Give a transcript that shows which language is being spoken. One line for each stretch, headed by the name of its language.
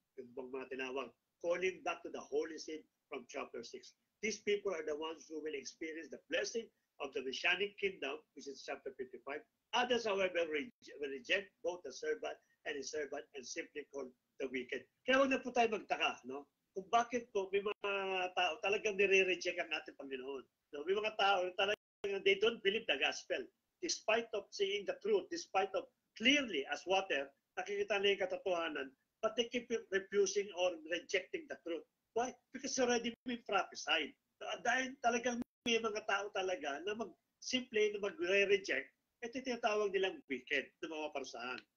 Filipino: Yung mga tinawag,
English: calling back to the holy seed from chapter 6. These people are the ones who will experience the blessing of the Messianic kingdom, which is chapter 55. Others, however, will reject both the servant and his servant and simply call the wicked.
Filipino: Kaya huwag na po tayo magtaka, no? Kung bakit po may mga tao talagang nire-reject ang ating Panginoon. No? May mga tao talagang
English: they don't believe the gospel. Despite of seeing the truth, despite of clearly as water,
Filipino: nakikita na yung katotohanan,
English: but they keep refusing or rejecting the truth. Why? Because it's already been prophesied.
Filipino: Dahil talagang may mga tao talaga na simple na magre-reject, ito tinatawag nilang wicked na mga parusahan.